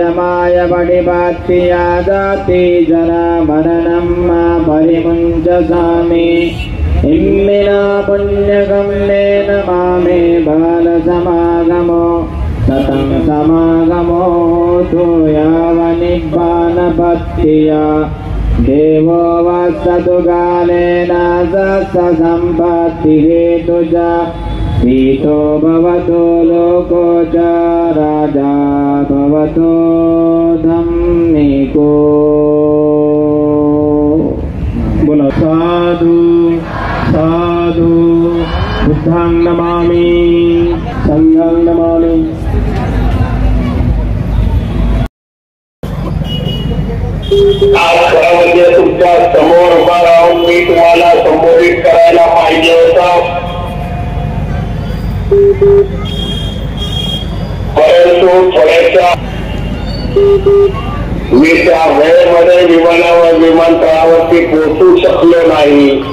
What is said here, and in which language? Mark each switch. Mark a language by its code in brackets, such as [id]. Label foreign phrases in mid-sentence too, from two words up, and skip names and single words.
[pi] माय पटिपत्तिया दाति जरा मरणं मा परिमुञ्चसामि इम्मिना पुण्यकम्मेन मामे बालसमागमो सतं समागमो तु यावनिब्बानपत्तिया देवो वसतु कालेन सत्सम्पत्तिहेतुजा पीतो भवतो लोको च राजा भवतो धम्मिको। [hi] बोलो [pi] साधु साधु। बुद्धं नमामि संघं नमामि। [mr] आज खरं तुमच्या समोर उभा राहून मी तुम्हाला संबोधित करायला पाहिजे होता, परंतु थोड्याशा मी त्या वेळेमध्ये विमानतळावरती पोहोचू शकलो नाही.